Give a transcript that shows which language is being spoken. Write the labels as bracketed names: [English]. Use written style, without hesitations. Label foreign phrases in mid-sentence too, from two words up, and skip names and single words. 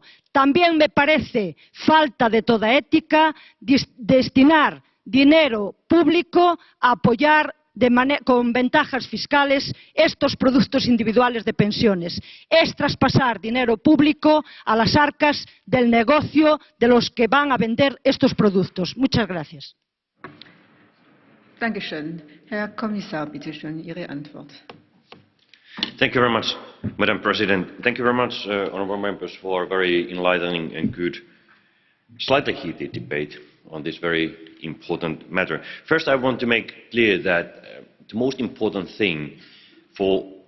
[Spanish] También me parece falta de toda ética destinar dinero público a apoyar con ventajas fiscales estos productos individuales de pensiones. Es traspasar dinero público a las arcas del negocio de los que van a vender estos productos. Muchas gracias. [German] Dankeschön. Herr Kommissar, bitte schön, Ihre Antwort. [English] Thank you very much, Madam President. Thank you very much, honourable members, for a very enlightening and good, slightly heated debate on this very important matter. First, I want to make clear that the most important thing for